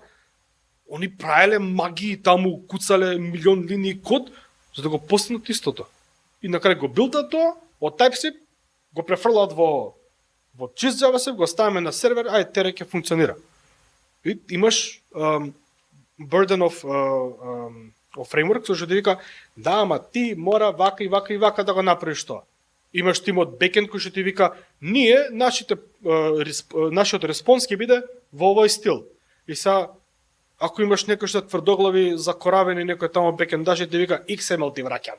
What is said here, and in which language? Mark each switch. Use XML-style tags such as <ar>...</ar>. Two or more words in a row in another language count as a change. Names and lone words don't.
<mk>Они правеле магии таму, куцале милион линии код за да го постигнат истото. И на крај го билдат тоа, од TypeScript го префрлаат во чист JavaScript, го ставаме на сервер, тере ќе функционира. И имаш</mk> <en>burden of framework,</en> <mk>што ти вика, да, ама ти мора вака и вака и вака да го направиш тоа. Имаш тим од бекенд кој што ти вика, ние, нашиот респонс ќе биде во овој стил. И са, ако имаш некој што тврдоглави, закоравени некој тамо бекендаж, ти вика, XML ти враќам.</mk>